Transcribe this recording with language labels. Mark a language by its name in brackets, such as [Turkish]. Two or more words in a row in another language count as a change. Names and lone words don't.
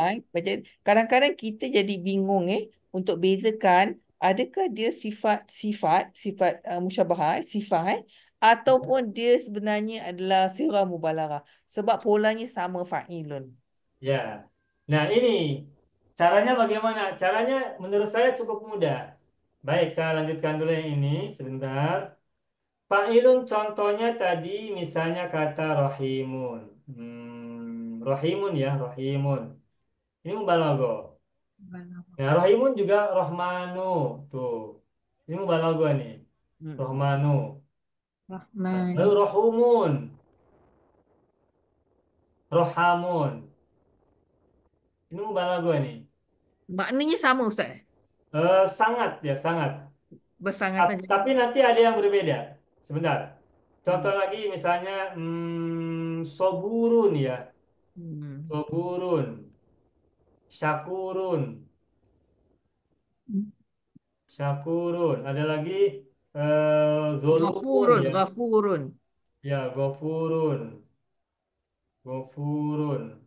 [Indonesian] lah, macam kadang-kadang kita jadi bingung untuk bezakan adakah dia sifat musyabahat, sifat ataupun dia sebenarnya adalah [Arabic] sirah mubalaghah [Indonesian] sebab polanya sama fa'ilun. ya. Nah ini caranya bagaimana? Caranya menurut saya cukup mudah. Baik, saya lanjutkan dulu yang ini sebentar. Fa'ilun contohnya tadi misalnya kata rohimun. Rohimun ya, rohimun. Ini mubalaghah. Nah, rohimun juga rohmanu. Tuh. Ini mubalaghah nih. Rohmanu. Rahman. [Arabic] Lalu rohumun. Rohamun. [Indonesian] Ini mubalaghah nih. Maknanya sama Ustaz. Sangat ya, sangat. Bersangatan. Tapi nanti ada yang berbeda. Sebentar. Contoh lagi misalnya soburun ya. [Arabic] Soburun. Syakurun. [Indonesian] Syakurun. Ada lagi zolumun Ghafurun, ya. ghafurun. [Arabic] Ya, gofurun. Gofurun.